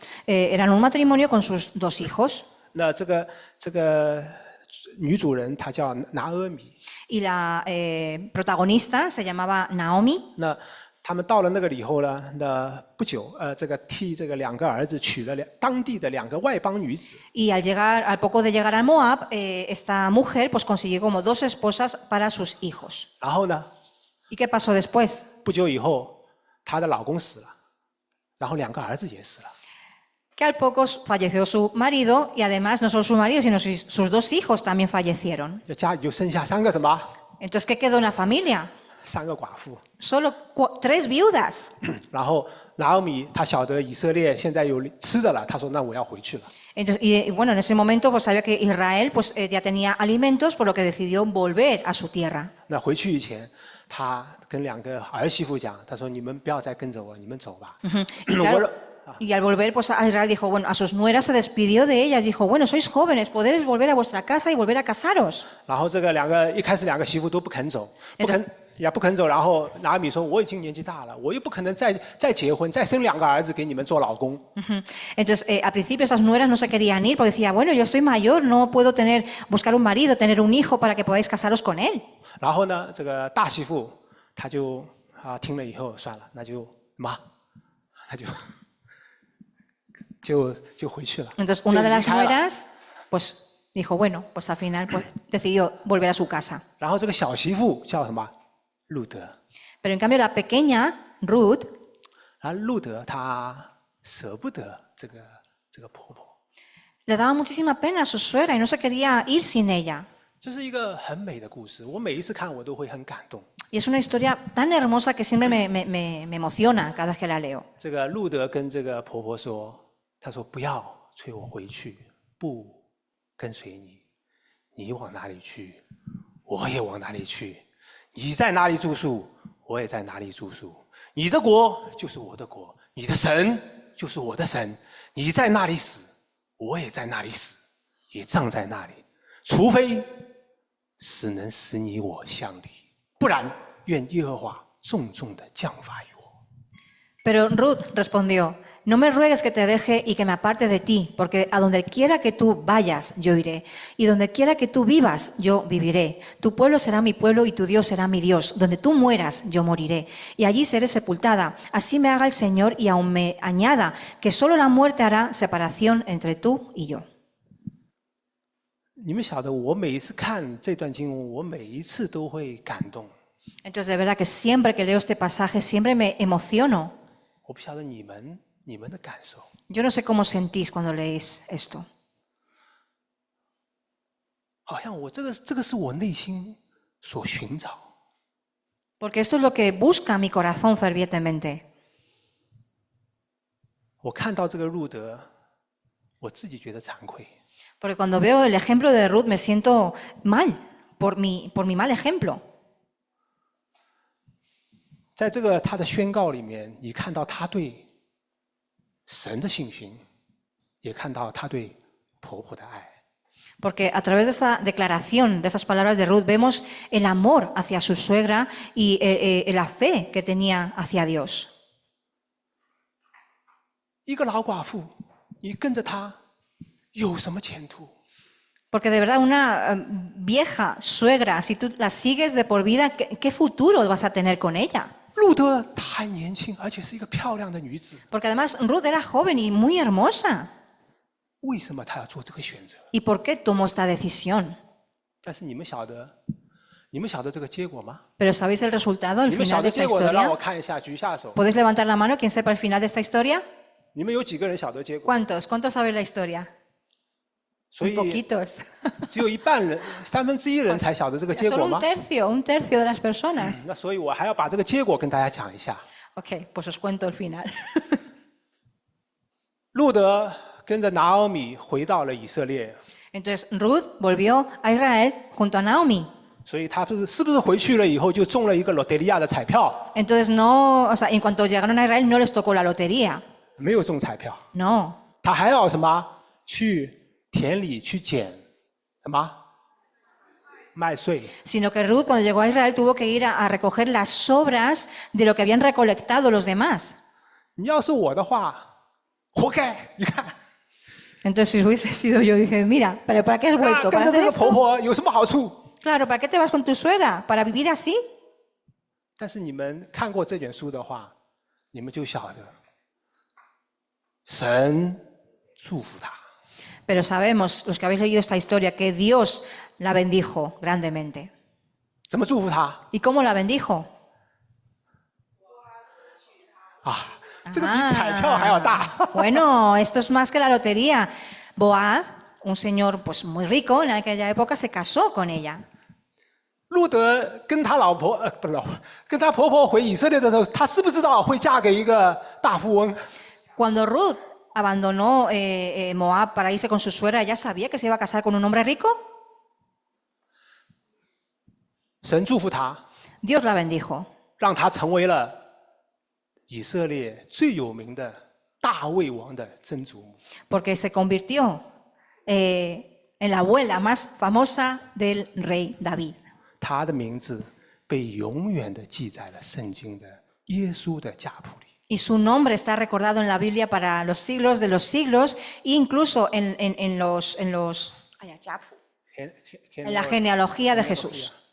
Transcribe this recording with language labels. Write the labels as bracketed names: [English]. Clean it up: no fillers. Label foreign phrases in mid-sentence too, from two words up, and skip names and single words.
[Spanish] Eran un matrimonio con sus 2 hijos. [Chinese] 那这个女主人她叫拿阿米。 [Spanish] Y la protagonista se llamaba Naomi. [Chinese] 那他们到了那个以后呢，那不久，替这个两个儿子娶了当地的2个外邦女子。 [Spanish] Y al poco de llegar a Moab, esta mujer pues consiguió como 2 esposas para sus hijos. [Chinese] 然后呢， [Spanish] ¿Y qué pasó después? [Chinese] 不久以后，她的老公死了，然后2个儿子也死了。 [Spanish] Que al poco falleció su marido y además no solo su marido, sino sus 2 hijos también fallecieron. [Chinese] 家里就剩下3个什么 [Spanish] Entonces, ¿qué quedó en la familia? [Chinese] ？3 个寡妇。 [Spanish] Solo 3 viudas. [Chinese] 然后拿俄米她晓得以色列现在有吃的了，她说：“那我要回去了。” [Spanish] Entonces, y bueno, en ese momento pues sabía que Israel pues ya tenía alimentos, por lo que decidió volver a su tierra. [Chinese] 那回去以前，她跟2个儿媳妇讲，她说：“你们不要再跟着我，你们走吧。” [Spanish] Y, claro, y al volver pues a Israel dijo, bueno, a sus nueras se despidió de ellas, dijo, bueno, sois jóvenes, podéis volver a vuestra casa y volver a casaros. [Chinese] 然后这个一开始2个媳妇都不肯走，不肯走。然后拿俄米说：“我已经年纪大了，我又不可能再结婚，再生2个儿子给你们做老公。” [Spanish] Entonces, al principio esas nueras no se querían ir porque decía, bueno, yo soy mayor, no puedo buscar un marido, tener un hijo para que podáis casaros con él. [Chinese] 然后呢，这个大媳妇她就听了以后，算了，那就她就回去了。 [Spanish] Entonces, una de las nueras, pues dijo, bueno, pues al final pues, decidió volver a su casa. [Chinese] 然后这个小媳妇叫什么？路德。 [Spanish] Pero en cambio la pequeña, Ruth, [Chinese] 路德她舍不得这个婆婆。 [Spanish] le daba muchísima pena a su suegra y no se quería ir sin ella. [Chinese] 这是一个很美的故事，我每一次看我都会很感动。 [Spanish] Y es una historia tan hermosa que siempre me emociona cada vez que la leo. [Chinese] 这个路德跟这个婆婆说，她说不要催我回去，不跟随你。你往哪里去，我也往哪里去。你在哪里住宿，我也在哪里住宿。你的国就是我的国，你的神就是我的神。你在那里死，我也在那里死，也葬在那里。除非死能使你我相离，不然愿耶和华重重的降罚于我。 [Spanish] Pero Ruth respondió, no me ruegues que te deje y que me aparte de ti, porque a donde quiera que tú vayas, yo iré, y donde quiera que tú vivas, yo viviré. Tu pueblo será mi pueblo y tu Dios será mi Dios. Donde tú mueras, yo moriré, y allí seré sepultada. Así me haga el Señor y aún me añada que solo la muerte hará separación entre tú y yo. [Chinese] 你们晓得，我每一次看这段经文，我每一次都会感动。 [Spanish] Entonces, de verdad que siempre que leo este pasaje, siempre me emociono. [Chinese] 我不晓得你们的感受。 [Spanish] Yo no sé cómo sentís cuando leéis esto. [Chinese] 好像我这个是我内心所寻找。 [Spanish] Porque esto es lo que busca mi corazón fervientemente. [Chinese] 我看到这个路德，我自己觉得惭愧。 [Spanish] Porque cuando veo el ejemplo de Ruth me siento mal por mi mal ejemplo. [Chinese] 在这个他的宣告里面，你看到他对神的信心，也看到他对婆婆的爱。 [Spanish] Porque a través de esta declaración, de estas palabras de Ruth, vemos el amor hacia su suegra y la fe que tenía hacia Dios. [Chinese] 一个老寡妇，你跟着她有什么前途？ [Spanish] Porque de verdad una vieja suegra, si tú la sigues de por vida, ¿qué futuro vas a tener con ella? [Chinese] 路德她还年轻，而且是一个漂亮的女子， [Spanish] Porque además Ruth era joven y muy hermosa. [Chinese] 为什么她要做这个选择？ [Spanish] ¿Y por qué tomó esta decisión? [Chinese] 但是你们晓得这个结果吗？ [Spanish] Pero ¿sabéis el resultado, el [Chinese] 你们 [Spanish] final [Chinese] 晓 [Spanish] de [Chinese] 得 [Spanish] esta [Chinese] 结果的，让我 [Spanish] historia? [Chinese] 看一下，举一下手。 [Spanish] ¿Podéis levantar la mano? ¿Quién sepa el final de esta historia? [Chinese] 你们有几个人晓得结果？ [Spanish] ¿Cuántos? ¿Cuántos sabéis la historia? [Chinese] 所 [Spanish] Un [Chinese] 以 [Spanish] poquitos. [Chinese] 只有一半人，1/3人才晓得这个结 [Spanish] Solo [Chinese] 果 [Spanish] un [Chinese] 吗？ [Spanish] tercio de las personas. [Chinese] 那所以我还要把这个结果跟大家讲一下。 [Spanish] Ok, pues os cuento el final. [Chinese] 路德跟着拿俄米回到了以色列， [Spanish] Entonces Ruth volvió a Israel junto a Naomi. [Chinese] 所以他是不是回去了以后就中了一个罗德利亚的彩票？ [Spanish] Entonces no, o sea, en cuanto llegaron a Israel no les tocó la lotería. [Chinese] 没有中彩票， [Spanish] No. [Chinese] 他还要什么？去田里去捡什么麦穗？ [Spanish] Sino que Ruth cuando llegó a Israel tuvo que ir a recoger las sobras de lo que habían recolectado los demás. [Chinese] 你要是我的话，活该！你看， [Spanish] Entonces si hubiese sido yo dije, mira, ¿pero para qué has [Chinese] 啊 [Spanish] vuelto? [Chinese] 跟 [Spanish] ¿Para [Chinese] 着这 [Spanish] hacer [Chinese] 个婆 [Spanish] esto? [Chinese] 婆有什么好处？ [Spanish] Claro, ¿para qué te vas con tu suegra? ¿Para vivir así? [Chinese] 但是你们看过这卷书的话，你们就晓得，神祝福他。 [Spanish] Pero sabemos, los que habéis leído esta historia, que Dios la bendijo grandemente. [Chinese] 怎么祝福他 [Spanish] ¿Y cómo la bendijo? [Chinese] 啊？这个比彩票还要大。 [Spanish] Bueno, esto es más que la lotería. Boaz, un señor pues muy rico en aquella época, se casó con ella. [Chinese] 路德跟他老婆不是老婆，跟他婆婆回以色列的时候，他知不知道会嫁给一个大富翁？ [Spanish] Cuando Ruth abandonó Moab para irse con su suegra, ¿ya sabía que se iba a casar con un hombre rico? [Chinese] 神祝福他， [Spanish] Dios la bendijo. [Chinese] 让他成为了以色列最有名的大卫王的曾祖母。 [Spanish] Porque se convirtió en la abuela más famosa del rey David. [Chinese] 他的名字被永远的记在了圣经的耶稣的家谱里。 [Spanish] Y su nombre está recordado en la Biblia para los siglos de los siglos e incluso en la genealogía de Jesús.